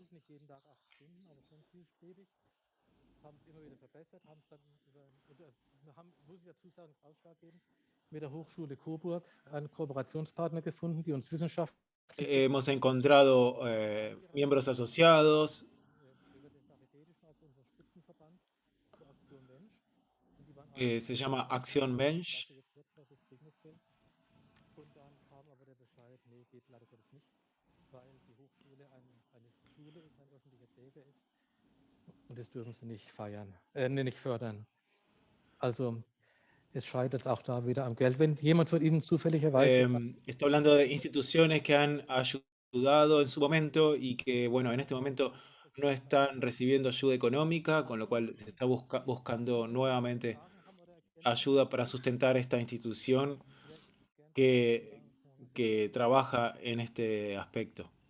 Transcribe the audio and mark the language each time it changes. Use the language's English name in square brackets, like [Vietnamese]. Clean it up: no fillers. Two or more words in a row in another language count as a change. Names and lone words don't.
[Spanish] Hemos encontrado miembros asociados. Se llama Acción Mensch. [German] Und das dürfen sie nicht nicht fördern. Also es scheitert auch da wieder am Geld. Wenn jemand von Ihnen zufälligerweise... [Spanish] Estoy hablando de instituciones que han ayudado en su momento y que, bueno, en este momento no están recibiendo ayuda económica, con lo cual se está buscando nuevamente ayuda para sustentar esta institución que trabaja en este aspecto.